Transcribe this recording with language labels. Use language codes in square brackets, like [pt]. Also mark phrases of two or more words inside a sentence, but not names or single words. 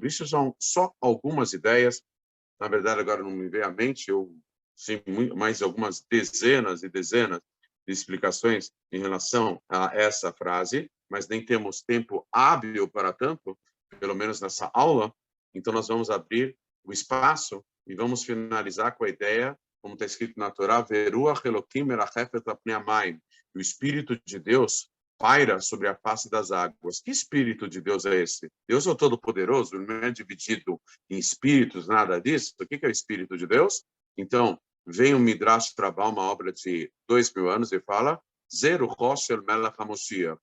[pt] Isso são só algumas ideias. Na verdade, agora não me vem à mente, sim, mais algumas dezenas e dezenas de explicações em relação a essa frase, mas nem temos tempo hábil para tanto, pelo menos nessa aula. Então, nós vamos abrir o espaço e vamos finalizar com a ideia, como está escrito na Torá, [he] ורוח אלקים מרחפת על פני המים. [pt] O Espírito de Deus paira sobre a face das águas. Que Espírito de Deus é esse? Deus é o Todo-Poderoso, ele não é dividido em espíritos, nada disso. O que é o Espírito de Deus? Então, vem o Midrash trabalhar uma obra de 2000 anos e fala [he] זה רוחו של מלך המשיח.